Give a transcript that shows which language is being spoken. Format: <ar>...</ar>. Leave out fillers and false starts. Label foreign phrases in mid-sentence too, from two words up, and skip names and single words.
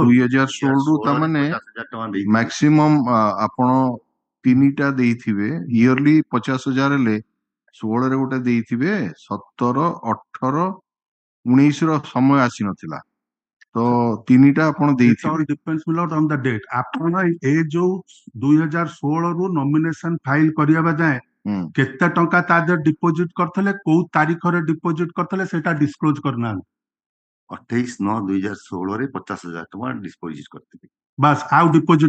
<or>2016 ରୁ ତାମାନେ 50,000 ଟଙ୍କା ଦେଇଥିଲି। maximum ଆପଣ ତିନିଟା ଦେଇଥିବେ yearly 50,000 ହେଲେ 16 ରେ ଗୋଟେ ଦେଇଥିବେ 17, 18, 19 ର ସମୟ ଆସିନଥିଲା ତ ତିନିଟା ଆପଣ</or> <en>it</en> <or>ଦେଇଥିବେ।</or> <en>all depends Milord on the date</en> <or>ଆପଣ ଏ ଯୋଉ 2016 ରୁ</or> <en>nomination file</en> <or>କରିବା ଯାଏ କେତେ ଟଙ୍କା ତା ଦେହରେ ଡିପୋଜିଟ କରିଥିଲେ କୋଉ ତାରିଖରେ ଡିପୋଜିଟ କରିଥିଲେ ସେଟା ଡିସକ୍ଲୋଜ କରିନାହାନ୍ତି 28/9/2016 ରେ 50,000 ଟଙ୍କା ଡିପୋଜିଟ କରିଥିଲି। ବାସ୍ ଆଉ ଡିପୋଜିଟ</or>